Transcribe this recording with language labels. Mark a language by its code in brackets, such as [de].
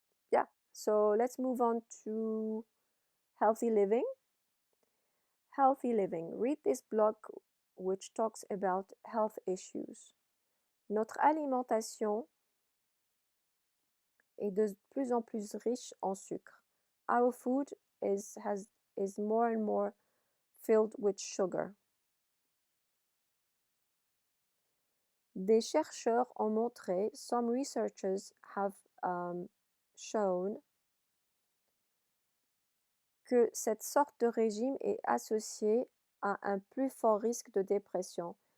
[en] Yeah, so let's move on to healthy living. Healthy living. Read this blog which talks about health issues. [fr] Notre alimentation est de plus en plus riche en sucre. [en] Our food is more and more filled with sugar. [fr] Des chercheurs ont montré, [en] some researchers have shown [fr] que cette sorte de régime est associée à un plus fort risque de dépression.